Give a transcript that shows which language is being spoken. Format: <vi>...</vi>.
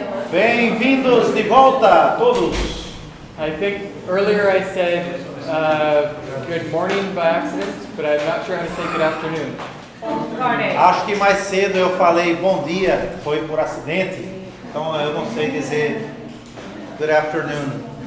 <pt>Bem-vindos de volta a todos.</pt> <en>I think earlier I said good morning by accident, but I'm not sure how to say good afternoon.</en> <pt>Acho que mais cedo eu falei bom dia, foi por acidente, então eu não sei dizer</pt> <en>good afternoon.</en>